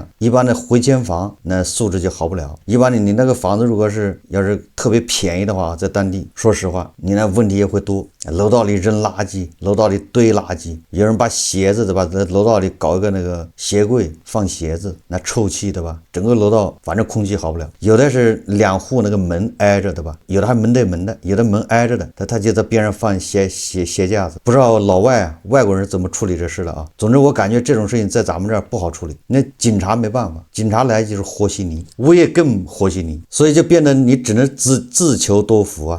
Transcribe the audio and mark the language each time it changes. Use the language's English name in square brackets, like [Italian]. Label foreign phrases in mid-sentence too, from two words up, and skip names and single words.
[Chinese] 一般的回遷房那素質就好不了。一般你那個房子如果是要是特別便宜的話，在當地說實話，你那問題也會多。樓道裡扔垃圾，樓道裡堆垃圾，有人把鞋子對吧，在樓道裡搞一個那個鞋櫃放鞋子，那臭氣對吧？整個樓道反正空氣好不了。有的是2戶那個門挨着對吧？有的還門對門的，有的門挨着的，他就在邊上放鞋架子。不知道老外國人怎麼處理這事了啊？總之我感覺這種事情在咱們這兒不好處理，那警察沒辦法，警察來就是和稀泥，物業更和稀泥，所以就變得你只能自求多福啊。